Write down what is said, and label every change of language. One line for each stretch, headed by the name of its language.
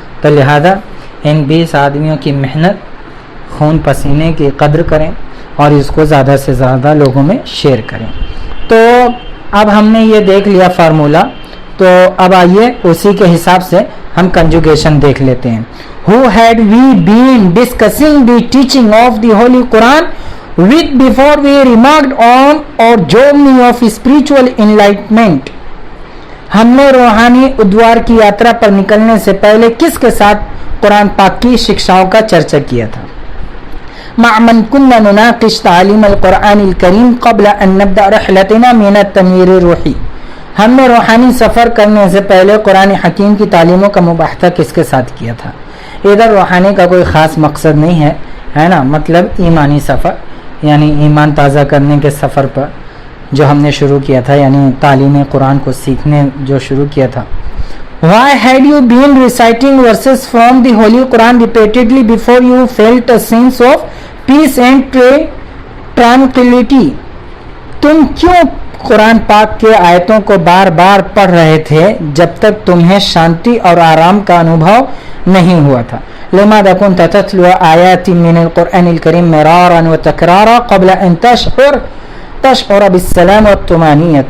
Urdu: تو لہذا ان 20 آدمیوں کی محنت خون پسینے کی قدر کریں اور اس کو زیادہ سے زیادہ لوگوں میں شیئر کریں. تو اب ہم نے یہ دیکھ لیا فارمولا. تو اب آئیے اسی کے حساب سے ہم کنجوگیشن دیکھ لیتے ہیں.
English: Who had we been discussing the teaching of the Holy Quran with before we remarked on our journey of spiritual enlightenment.
Urdu: ہم نے روحانی ادوار کی یاترا پر نکلنے سے پہلے کس کے ساتھ قرآن پاک کی شکشاؤں کا چرچا کیا تھا؟
Arabic: مع من كنا نناقش تعلیم القرآن الکریم قبل ان نبدأ رحلتنا من التنویر الروحی.
Urdu: ہم نے روحانی سفر کرنے سے پہلے قرآن حکیم کی تعلیموں کا مباحثہ کس کے ساتھ کیا تھا؟ ادھر روحانی کا کوئی خاص مقصد نہیں ہے، ہے نا، مطلب ایمانی سفر، یعنی ایمان تازہ کرنے کے سفر پر جو ہم نے شروع کیا تھا، یعنی تعلیم قرآن کو سیکھنے جو شروع کیا تھا.
English: Why had you been reciting verses from the Holy Quran repeatedly before you felt a sense of peace and tranquility?
Urdu: تم کیوں قرآن پاک کے آیتوں کو بار بار پڑھ رہے تھے جب تک تمہیں شانتی اور آرام کا انوبھو نہیں ہوا تھا؟
Arabic: لماذا كنت تتلو آیات من القرآن الکریم مرارا وتکرارا قبل ان تشعر بالسلام والطمانینہ.